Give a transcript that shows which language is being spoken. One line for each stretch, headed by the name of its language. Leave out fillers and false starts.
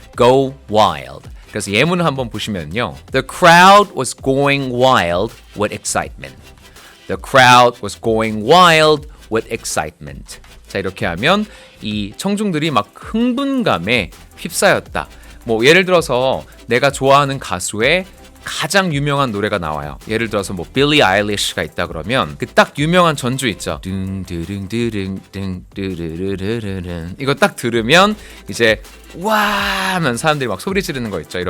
English: go wild.
Korean: 그래서 예문을 한번 보시면요.
English: The crowd was going wild with excitement. The crowd was going wild with excitement.
Korean: 자, 이렇게 하면 이 청중들이 막 흥분감에 휩싸였다. 뭐 예를 들어서 내가 좋아하는 가수의 가장 유명한 노래가 나와요. 예를 들어서 뭐 빌리 아일리시가 있다 그러면 그 딱 유명한 전주 있죠. 둥두릉두릉 이거 딱 들으면 이제 와 하면 사람들이 막 소리 지르는 거 있죠.